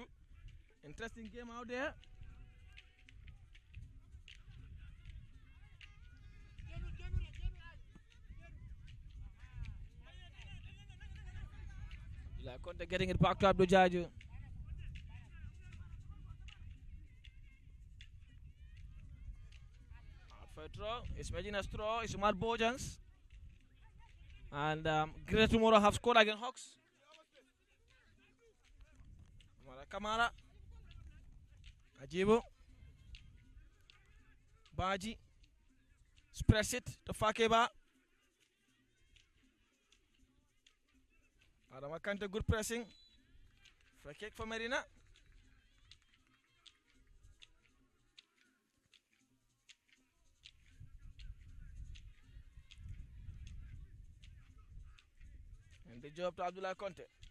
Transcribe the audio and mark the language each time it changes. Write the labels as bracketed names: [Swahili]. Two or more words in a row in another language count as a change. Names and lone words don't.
[English] Interesting game out there. Conte getting it back to Abdul Jaju. Throw. It's Medina Straw. It's Umar Bojans. And Great Tomorrow have scored against Hawks. Mara Kamara. Ajibu. Baji. Press it to Fakeba. Adama Kante, good pressing. Free kick for Medina. And the job to Abdullah Conte.